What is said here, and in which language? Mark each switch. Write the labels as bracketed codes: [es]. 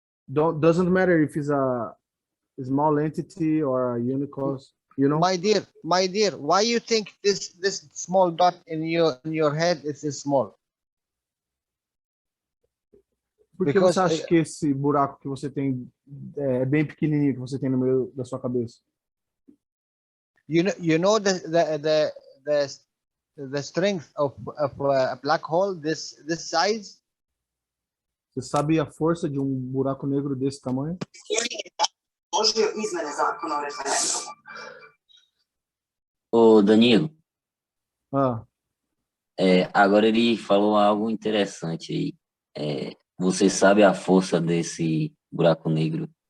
[en] Doesn't matter if it's a small entity or a unicos, you know. My dear, why you think this small dot in your head is small? [pt] Por que [en] Because [pt] você acha que esse buraco que você tem é bem pequenininho que você tem no meio da sua cabeça? [en] you know the strength of a black hole this size? [pt] Você sabe a força de um buraco negro desse tamanho? Ô, Danilo, Ah, agora ele falou algo interessante aí. Você sabe a força desse buraco negro?